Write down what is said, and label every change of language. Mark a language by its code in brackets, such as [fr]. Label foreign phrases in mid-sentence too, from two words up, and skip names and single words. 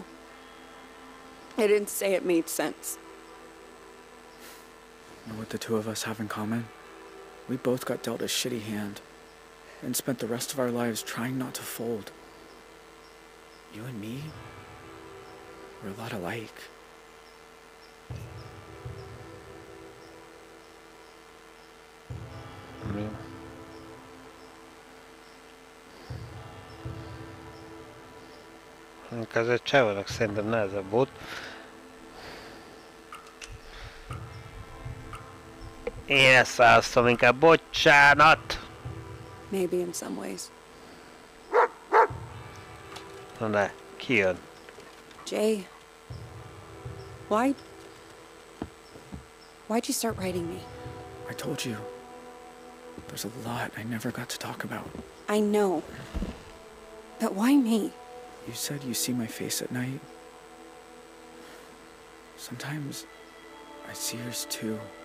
[en] I didn't say it made sense. You know what the two of us have in common? We both got dealt a shitty hand and spent the rest of our lives trying not to fold. You and me, we're a lot alike. [hu] Ezért csávolnak szerintem nehezebb volt. Én ezt választom inkább, bocsánat! [en] Maybe in some ways. [hu] Na ne, ki jön? [en] Jay, why'd you start writing me? I told you. There's a lot I never got to talk about. I know. But why me? You said you see my face at night. Sometimes I see yours too.